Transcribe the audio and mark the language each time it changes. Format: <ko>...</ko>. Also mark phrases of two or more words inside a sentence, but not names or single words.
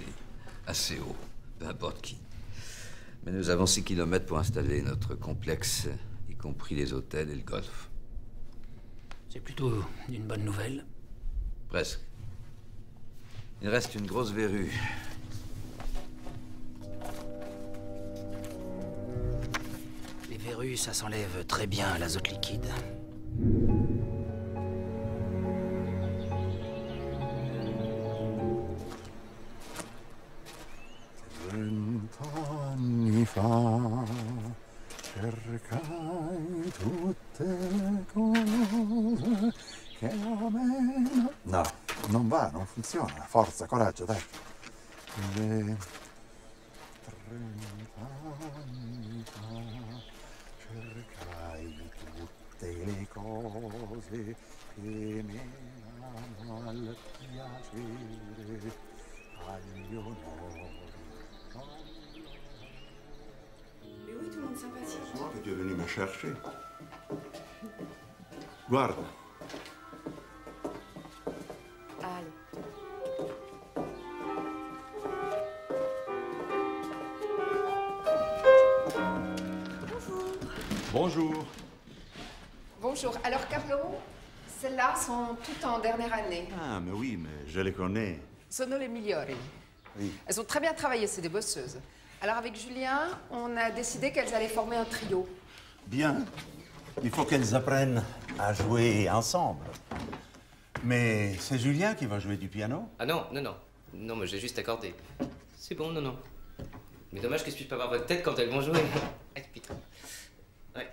<fr>Assez haut, peu importe qui. Mais nous avons 6 kilomètres pour installer notre complexe, y compris les hôtels et le golf. C'est plutôt une bonne nouvelle. Presque. Il reste une grosse verrue. Les verrues, ça s'enlève très bien à l'azote liquide.</fr> <it>Anni fa cercai tutte le cose che a me... No, non va, non funziona. Forza, coraggio, dai. 30 anni fa cercai tutte le cose che mi danno al piacere, agli onori.</it> <fr>Mais oui, tout le monde sympathique. C'est moi que tu es venu me chercher.</fr> <it>Guarda.</it> <fr>Allez. Bonjour. Bonjour. Alors, Carlo, celles-là sont toutes en dernière année. Ah, mais oui, mais je les connais.</fr> <it>Sono le migliori.</it> <fr>Oui. Elles ont très bien travaillé, c'est des bosseuses. Alors, avec Julien, on a décidé qu'elles allaient former un trio. Bien. Il faut qu'elles apprennent à jouer ensemble. Mais c'est Julien qui va jouer du piano? Ah non, non, non. Non, mais j'ai juste accordé. C'est bon, non, non. Mais dommage que je puisse pas voir votre tête quand elles vont jouer. Ah, putain. Ouais.</fr>